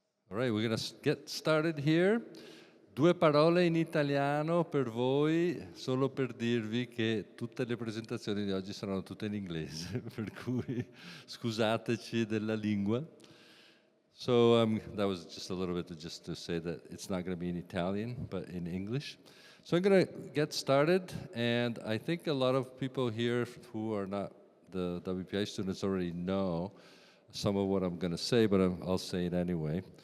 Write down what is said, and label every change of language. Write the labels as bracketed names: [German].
[English] All right, we're going to get started here. [Italian] Due parole in italiano per voi, solo per dirvi che tutte le presentazioni di oggi saranno tutte in inglese, per cui scusateci della lingua. [English] So that was just a little bit just to say that it's not going to be in Italian, but in English. So I'm going to get started, and I think a lot of people here who are not the WPI students already know some of what I'm going to say, but I'll say it anyway.